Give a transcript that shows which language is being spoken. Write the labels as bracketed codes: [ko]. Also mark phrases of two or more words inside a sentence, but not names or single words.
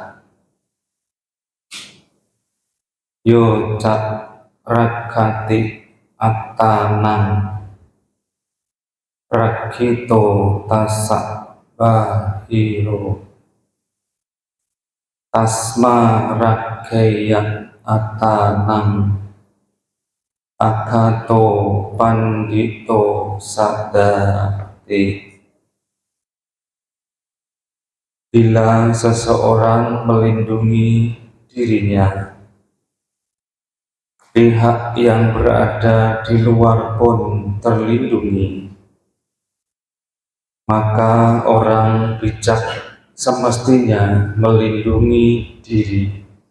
[pi] Yo rakkhati attanang rakhito tassa bahiro. Tasma rakheyat attanang akato pandito sadati. [id] Bila seseorang melindungi dirinya, pihak yang berada di luar pun terlindungi, maka orang bijak semestinya melindungi diri.